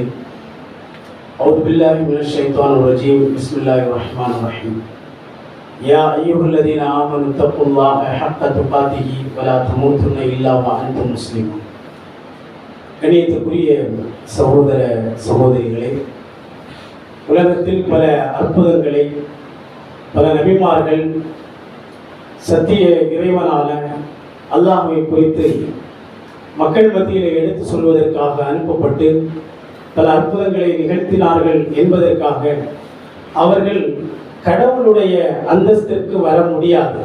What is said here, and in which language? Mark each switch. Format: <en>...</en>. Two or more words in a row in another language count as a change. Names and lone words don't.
<ar>اعوذ باللہ من الشیطان الرجیم. بسم اللہ الرحمن الرحیم. یا ایھا الذین آمنوا اتقوا اللہ حق تقاتہ ولا تموتن الا وانتم مسلمون.</ar> <ta>கண்ணியத்திற்குரிய சகோதர சகோதரிகளே, உலகத்தில் பல அற்புதங்களை பல நபிமார்கள் சத்திய இறைவனான அல்லாஹ்வை குறித்து மக்கள் மத்தியில் எடுத்து சொல்வதற்காக அனுப்பப்பட்டு பல அற்புதங்களை நிகழ்த்தினார்கள் என்பதற்காக அவர்கள் கடவுளுடைய அந்தஸ்திற்கு வர முடியாது.</ta>